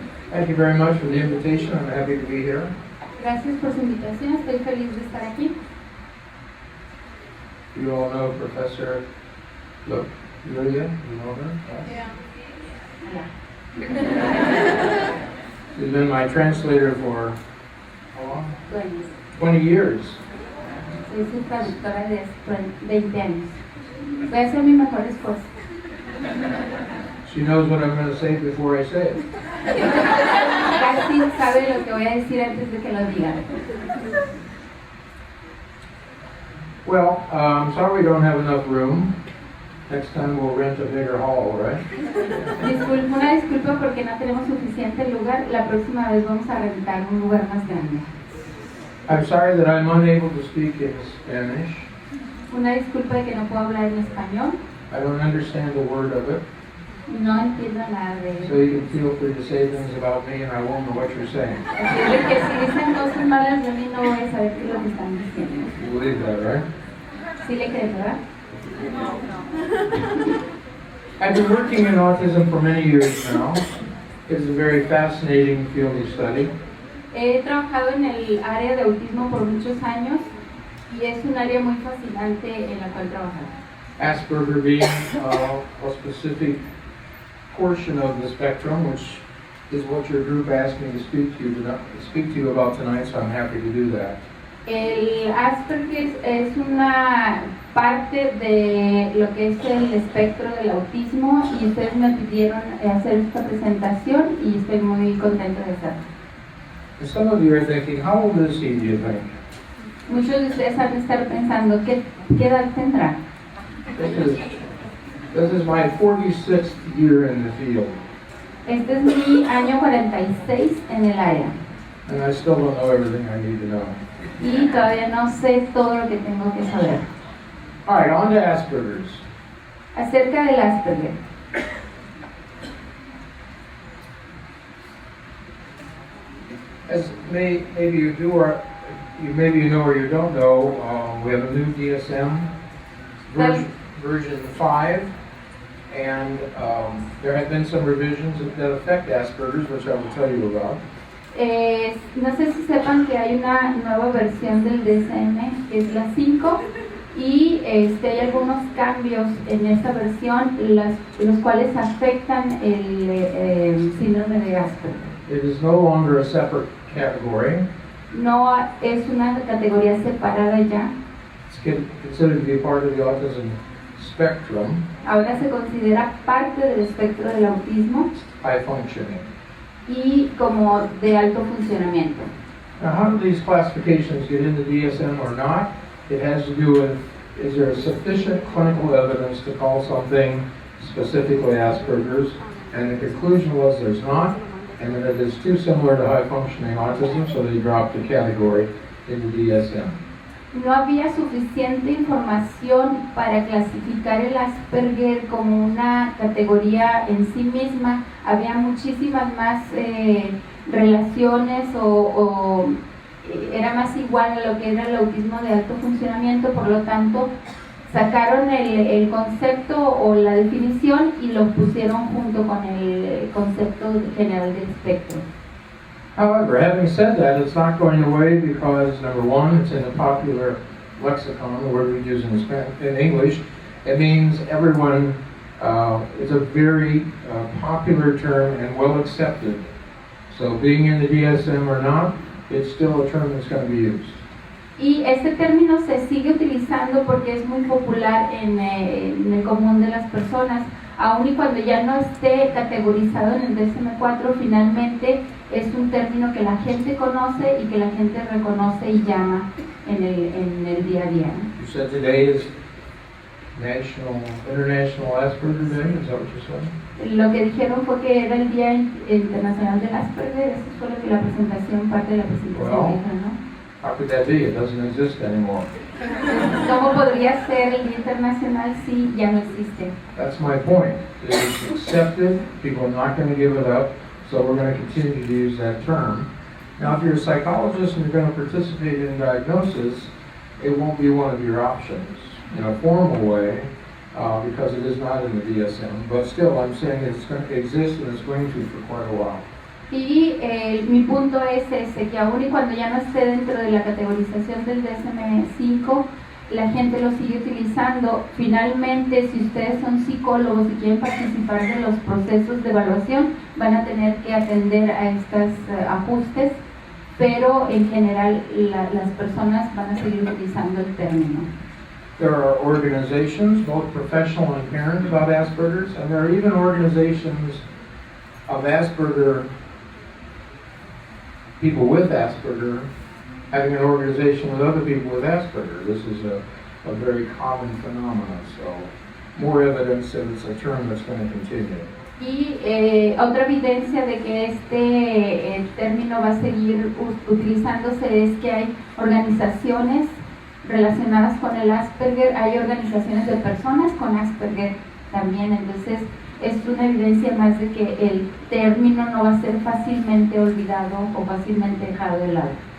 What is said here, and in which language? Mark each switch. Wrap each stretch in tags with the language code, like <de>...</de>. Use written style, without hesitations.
<en>Thank you very much for the invitation. I'm happy to be here.</en> <es>Gracias por su invitación. Estoy feliz de estar aquí.</es> <en>You all know Professor Lilia? You know her? Yeah. She's been my translator for how long? 20. 20 years.</en> <es>Soy su traductora de 20 años. Voy a ser mi mejor esposa.</es> <en>She knows what I'm going to say before I say it.</en> <es>Casi sabe lo que voy a decir antes de que lo diga.</es> <en>Well, I'm sorry we don't have enough room. Next time we'll rent a bigger hall, right?</en> <es>Una disculpa porque no tenemos suficiente lugar. La próxima vez vamos a rentar un lugar más grande.</es> <en>I'm sorry that I'm unable to speak in Spanish.</en> <es>Una disculpa de que no puedo hablar en español.</es> <en>I don't understand a word of it.</en> <es>No entiendo nada de</es> <en>So</en> <es>eso.</es> <en>you can feel free to say things about me and I won't know what you're saying.</en> <es>Así es de que si dicen cosas malas de mí no voy a saber qué es lo que están diciendo.</es> <en>You believe that, right?</en> <es>¿Sí le crees, verdad?</es> <en>I've been working in autism for many years now. It's a very fascinating field of study.</en> <es>He trabajado en el área de autismo por muchos años y es un área muy fascinante en la cual trabajar.</es> <en>Asperger being a specific portion of the spectrum, which is what your group asked me to speak to you about tonight, so I'm happy to do that.</en> <es>El Asperger es una parte de lo que es el espectro del autismo y ustedes me pidieron hacer esta presentación y estoy muy contenta de hacerlo.</es> <en>And some of you are thinking, how old is he, do you think?</en> <es>Muchos de ustedes han de estar pensando, ¿qué edad tendrá?</es> <en>This is my 46th year in the field,</en> <es>Este es mi año 46 en el área</es> <en>and I still don't know everything I need to know.</en> <es>y todavía no sé todo lo que tengo que saber.</es> <en>All right, on to Asperger's.</en> <es>Acerca del Asperger.</es> <en>As maybe you do, or maybe you know or you don't know, we have a new DSM version 5, and there have been some revisions that affect Asperger's, which I will tell you about.</en> <es>No sé si sepan que hay una nueva versión del DSM, que es la 5, y hay algunos cambios en esta versión, los cuales afectan el síndrome de Asperger.</es> <en>It is no longer a separate category.</en> <es>No es una categoría separada ya.</es> <en>It's considered to be part of the autism spectrum,</en> <es>Ahora se considera parte del espectro del autismo</es> <en>high functioning.</en> <es>y como de alto funcionamiento.</es> <en>Now, how do these classifications get into DSM or not? It has to do with, is there sufficient clinical evidence to call something specifically Asperger's? And the conclusion was there's not, and that it is too similar to high functioning autism, so they dropped the category into DSM.</en> <es>No había suficiente información para clasificar el Asperger como una categoría en sí misma. Había muchísimas más relaciones o era más igual a lo que era el autismo de alto funcionamiento, por lo tanto sacaron el concepto o la definición y lo pusieron junto con el concepto general del espectro.</es> <en>However, having said that, it's not going away because, number one, it's in a popular lexicon, the word we use in English. It means everyone, it's a very popular term and well accepted. So being in the DSM or not, it's still a term that's going to be used.</en> <es>Y este término se sigue utilizando porque es muy popular en el común de las personas, aun y cuando ya no esté categorizado en el DSM-4, finalmente es un término que la gente conoce y que la gente reconoce y llama en el día a día.</es> <en>You said today is International Asperger Day, is that what you said?</en> <es>Lo que dijeron fue que era el Día Internacional del Asperger, eso fue lo que la presentación, parte de la presentación dijo, ¿no?</es> <en>How could that be? It doesn't exist anymore.</en> <es>¿Cómo podría ser el Día Internacional si ya no existe?</es> <en>That's my point. It's accepted, people are not going to give it up, so we're going to continue to use that term. Now, if you're a psychologist and you're going to participate in diagnosis, it won't be one of your options in a formal way, because it is not in the DSM, but still I'm saying it's going to exist and it's going to for quite a while.</en> <es>Y mi punto es ese, que aún y cuando ya no esté dentro de la categorización del DSM-5, la gente lo sigue utilizando. Finalmente, si ustedes son psicólogos y quieren participar de los procesos de evaluación, van a tener que atender a estos ajustes, pero en general las personas van a seguir utilizando el término.</es> <en>There are organizations, both professional and parent, about Asperger's, and there are even organizations of Asperger, people with Asperger, having an organization with other people with Asperger. This is a very common phenomenon, so more evidence that it's a term that's going to continue.</en> <es>Y otra evidencia de que este término va a seguir utilizándose es que hay organizaciones relacionadas con el Asperger, hay organizaciones de personas con Asperger también, entonces es una evidencia más de que el término no va a ser fácilmente olvidado o fácilmente dejado de lado.</es>